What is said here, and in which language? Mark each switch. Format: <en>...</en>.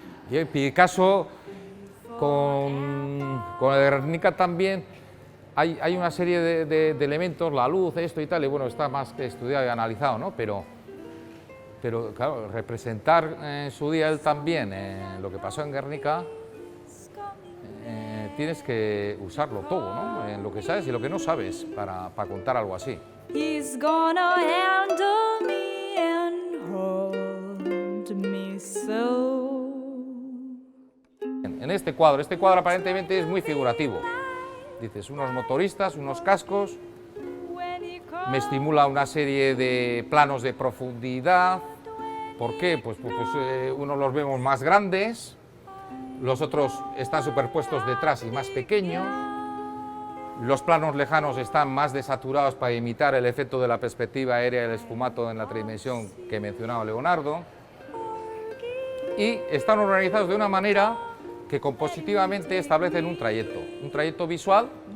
<es>Y Picasso, con el Guernica también, hay una serie de elementos, la luz, esto y tal, y bueno, está más que estudiado y analizado, ¿no? Pero claro, representar en su día él también lo que pasó en Guernica, tienes que usarlo todo, ¿no? En lo que sabes y lo que no sabes para contar algo así.</es> <en>He's gonna handle me and hold me so.</en> <es>En este cuadro aparentemente es muy figurativo. Dices, unos motoristas, unos cascos, me estimula una serie de planos de profundidad. ¿Por qué? Pues unos los vemos más grandes, los otros están superpuestos detrás y más pequeños, los planos lejanos están más desaturados para imitar el efecto de la perspectiva aérea del esfumato en la tridimensión que mencionaba Leonardo, y están organizados de una manera que compositivamente establecen un trayecto visual</es>